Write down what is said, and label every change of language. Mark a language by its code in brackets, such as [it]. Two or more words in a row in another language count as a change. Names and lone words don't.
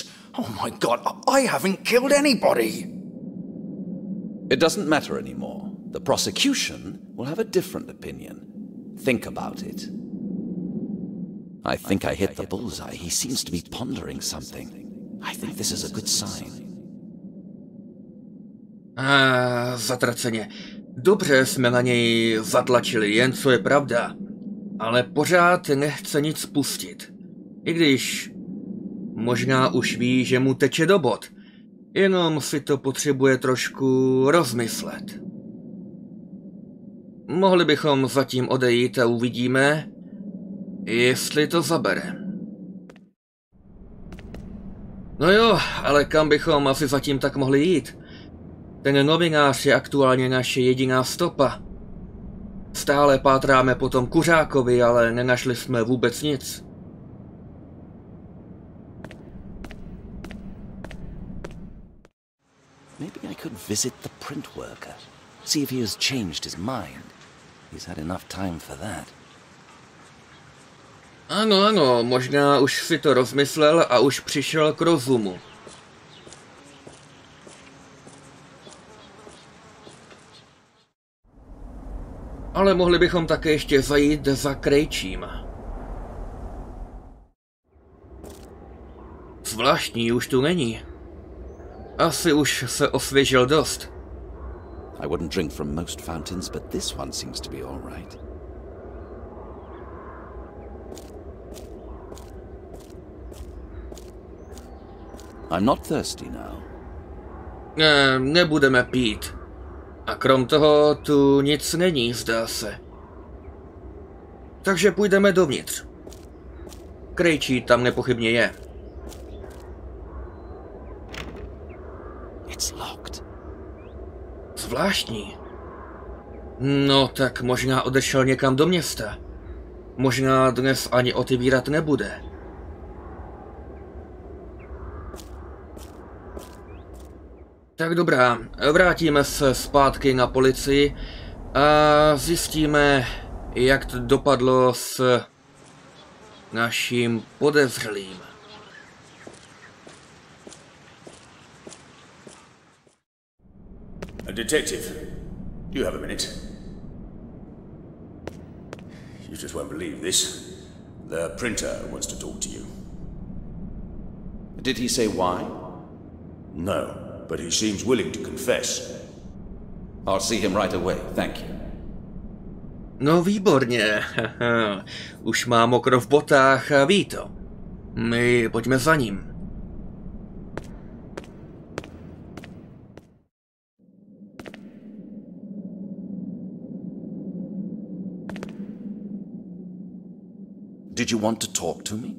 [en] Oh my God, I haven't killed anybody. It doesn't matter anymore. The prosecution will have a different opinion. Think about it. I think I hit the bullseye. He seems to be pondering something. I think this is a good sign. [cs] Zatraceně. Dobře jsme na něj zatlačili, jen co je pravda. Ale pořád nechce nic pustit. I když možná už ví, že mu teče do bod. Jenom si to potřebuje trošku rozmyslet. Mohli bychom zatím odejít a uvidíme, jestli to zabere. No jo, ale kam bychom asi zatím tak mohli jít? Ten novinář je aktuálně naše jediná stopa. Stále pátráme po tom kuřákovi, ale nenašli jsme vůbec nic. [en] Maybe I could visit the print worker. See if he has changed his mind. He's had enough time for that. [cs] Ano, možná už si to rozmyslel a už přišel k rozumu. Ale mohli bychom také ještě zajít za krejčím. Zvláštní už tu není. Asi už se osvěžil dost. [en] I wouldn't drink from most fountains, but this one seems to be all right. I'm not thirsty now. [cs] Nebudeme pít. A krom toho tu nic není, zdá se. Takže půjdeme dovnitř. Krejčí tam nepochybně je. It's locked. Zvláštní. No tak možná odešel někam do města. Možná dnes ani otevírat nebude. Tak dobrá, vrátíme se zpátky na policii a zjistíme, jak to dopadlo s naším podezřelým. [en] Detective, do you have a minute? You just won't believe this. The printer wants to talk to you. Did he say why? No, but he seems willing to confess. I'll see him right away, thank you. [cs] No výborně, už má mokro v botách a ví to. My pojďme za ním. [en] Did you want to talk to me?